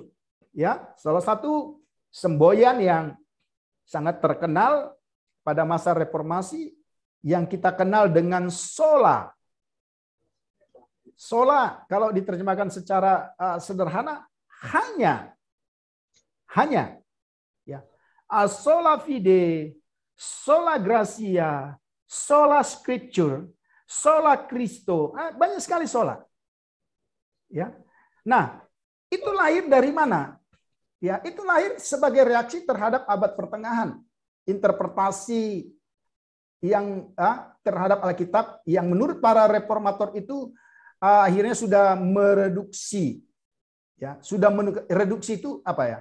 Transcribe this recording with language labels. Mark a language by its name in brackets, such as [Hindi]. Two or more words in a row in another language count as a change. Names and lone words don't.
[Indonesian] Ya, salah satu semboyan yang sangat terkenal pada masa reformasi yang kita kenal dengan sola. Sola kalau diterjemahkan secara sederhana hanya ya. [Latin] Sola fide, sola gratia, sola scripture, sola Christo. [Indonesian] Banyak sekali sola. Ya. Nah, itu lahir dari mana? Ya, itu lahir sebagai reaksi terhadap abad pertengahan. Interpretasi yang terhadap Alkitab yang menurut para reformator itu akhirnya sudah mereduksi, ya, sudah reduksi itu apa ya?